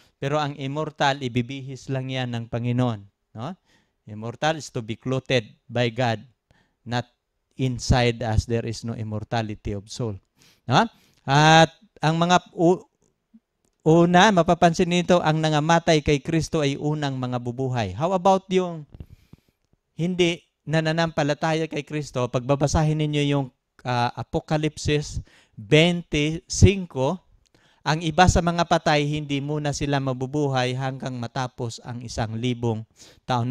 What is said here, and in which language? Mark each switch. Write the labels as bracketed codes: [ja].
[tl] Pero ang immortal, ibibihis lang yan ng Panginoon. No? [en] Immortal is to be clothed by God. Not inside us, there is no immortality of soul. No? [tl] At ang mga una, mapapansin nito, ang nangamatay kay Kristo ay unang mga bubuhay. How about yung hindi nananampalataya kay Kristo? Pagbabasahin ninyo yung Apokalipsis 25, ang iba sa mga patay, hindi muna sila mabubuhay hanggang matapos ang 1,000 taon.